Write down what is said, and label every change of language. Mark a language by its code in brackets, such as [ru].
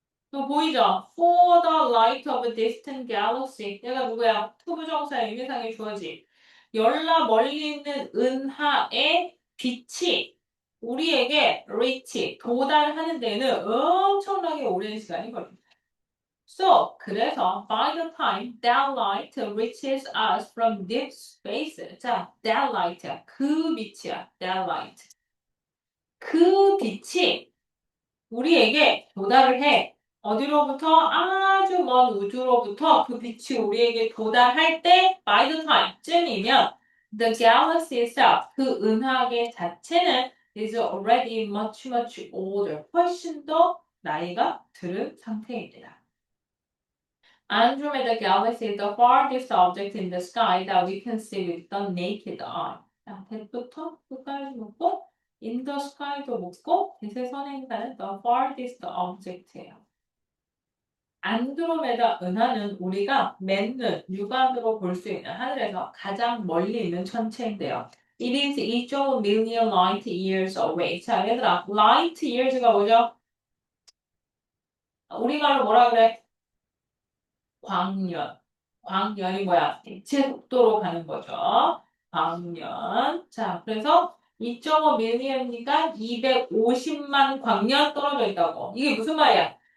[ko] 또 보이죠? [en] For the light of a distant galaxy. [ko] 얘가 누구야? 투부정사의 의미상의 주어지. 열나 멀리 있는 은하의 빛이 우리에게 reach, 도달하는 데는 엄청나게 오랜 시간이 걸립니다. [en] So, 그래서 by the time that light reaches us from deep space. [ko] 자, [en] that light, [ko] 그 빛이야. [en] that light. [ko] 그 빛이 우리에게 도달을 해. 어디로부터? 아주 먼 우주로부터 그 빛이 우리에게 도달할 때 [en] by the time [ko] 쯤이면 [en] the galaxy itself, [ko] 그 은하계 자체는 [en] is already much much older, [ko] 훨씬 더 나이가 들은 상태입니다. [en] Andromeda Galaxy is the farthest object in the sky that we can see with the naked eye. [ko] 자, that부터 끝까지 묶고 [en] in the sky [ko] 도 묶고 빛의 선에 있다는 [en] the farthest object [ko] 예요. 안드로메다 은하는 우리가 맨눈, 육안으로 볼 수 있는 하늘에서 가장 멀리 있는 천체인데요. [en] It is 2.5 million light years away. [ko] 자, 얘들아, light years가 뭐죠? 우리말로 뭐라 그래? 광년. 광년이 뭐야? 빛의 속도로 가는 거죠. 광년. 자, 그래서 2.5 밀리언이니까 250만 광년 떨어져 있다고. 이게 무슨 말이야?